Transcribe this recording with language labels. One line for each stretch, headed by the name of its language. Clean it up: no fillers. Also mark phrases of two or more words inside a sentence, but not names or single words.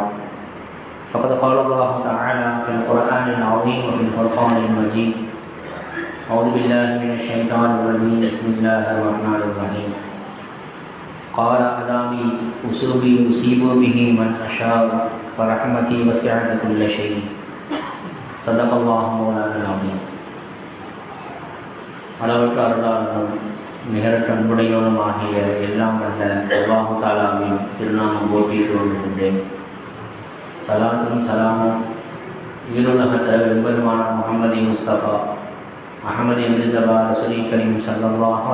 Arabic: فقد قال الله تعالى في القرآن العظيم وفي الفرقان المجيد: أعوذ بالله من الشيطان الرجيم، بسم الله الرحمن الرحيم. قال أدامي أسلوبي أصيب به من أشاء فرحمتي وسعت كل شيء. صدق الله مولانا العظيم.
Tamil: அளவற்ற அருளாளரும் நிகரற்ற அன்புடையோனும் ஆகிய எல்லாம் வந்த அல்லாஹு தஆலாவின் திருநாமம் போற்றி கொள்கின்றேன். சலாத்தும் சலாமும் ஈருலகத்த வெம்பெருமான முஹம்மது முஸ்தபா அஹமது முஜ்தபா ரசூல் கரீம் ஸல்லல்லாஹு